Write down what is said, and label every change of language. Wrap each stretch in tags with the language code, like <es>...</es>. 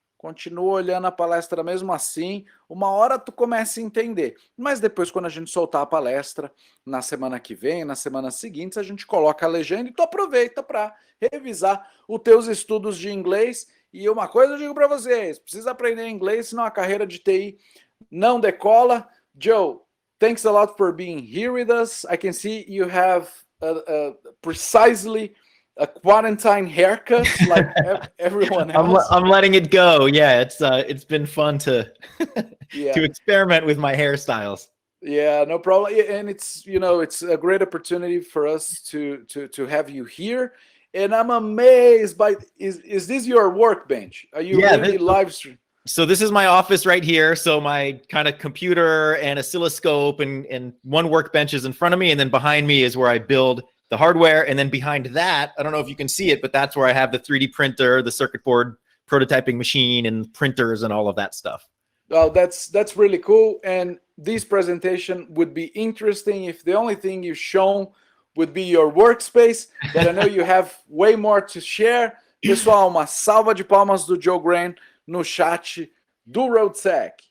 <pt>Continua olhando a palestra mesmo assim, uma hora tu começa a entender. Mas depois, quando a gente soltar a palestra, na semana que vem, nas semanas seguintes, a gente coloca a legenda e tu aproveita para revisar os teus estudos de inglês. E uma coisa eu digo para vocês, precisa aprender inglês, senão a carreira de TI não decola.</pt> <en>Joe, thanks a lot for being here with us. I can see you have precisely a quarantine haircut like everyone else. I'm letting it go. Yeah, it's been fun to to experiment with my hairstyles. Yeah, no problem. And it's it's a great opportunity for us to have you here. And I'm amazed by is this your workbench? Are you really live stream? So this is my office right here. So my kind of computer and oscilloscope and one workbench is in front of me, and then behind me is where I build the hardware, and then behind that, I don't know if you can see it, but that's where I have the 3D printer, the circuit board prototyping machine, and printers and all of that stuff. Well, that's really cool. And this presentation would be interesting if the only thing you've shown would be your workspace, but I know you have way more to share.</en> <pt>Pessoal, uma salva de palmas do Joe Graham no chat do ROADSEC.</pt>